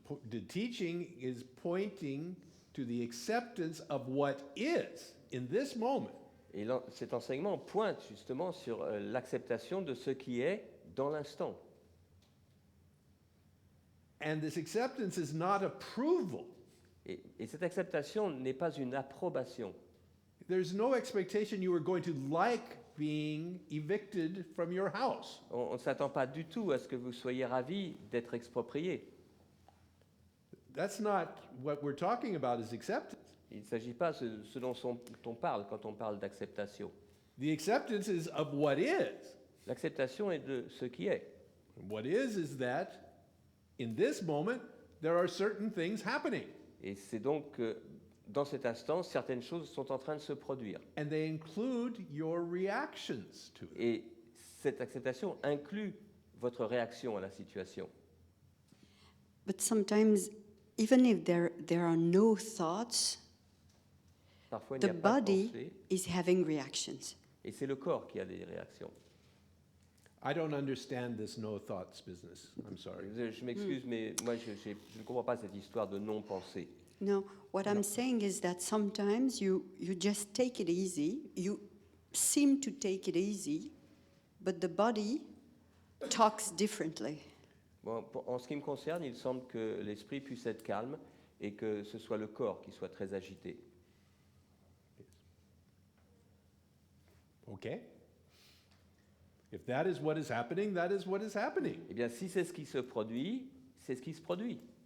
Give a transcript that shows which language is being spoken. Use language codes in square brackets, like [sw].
[en] The teaching is pointing to the acceptance of what is in this moment. [fr] Et cet enseignement pointe justement sur l'acceptation de ce qui est dans l'instant. [en] And this acceptance is not approval. [fr] Et cette acceptation n'est pas une approbation. [en] There's no expectation you are going to like being evicted from your house. [fr] On ne s'attend pas du tout à ce que vous soyez ravis d'être expropriés. [en] That's not what we're talking about is acceptance. [fr] Il ne s'agit pas de ce dont on parle quand on parle d'acceptation. [en] The acceptance is of what is. [fr] L'acceptation est de ce qui est. [en] And what is that in this moment there are certain things happening. [fr] Et c'est donc que dans cet instant, certaines choses sont en train de se produire. [en] And they include your reactions to it. [fr] Et cette acceptation inclut votre réaction à la situation. [en] But sometimes, even if there are no thoughts, [fr] Parfois, il n'y [en] the [fr] a pas de [en] body [fr] pensée, [en] is having reactions. [fr] et c'est le corps qui a des réactions. [en] I don't understand this no thoughts business. I'm sorry. [fr] Je m'excuse, mais moi, je ne comprends pas cette histoire de non-pensée. [en] No, what I'm saying is that sometimes you just take it easy. You seem to take it easy, but the body talks differently. [fr] Bon, en ce qui me concerne, il semble que l'esprit puisse être calme et que ce soit le corps qui soit très agité. [en] Okay? If that is what is happening, that is what is happening. [fr] Eh bien, si c'est ce qui se produit, c'est ce qui se produit.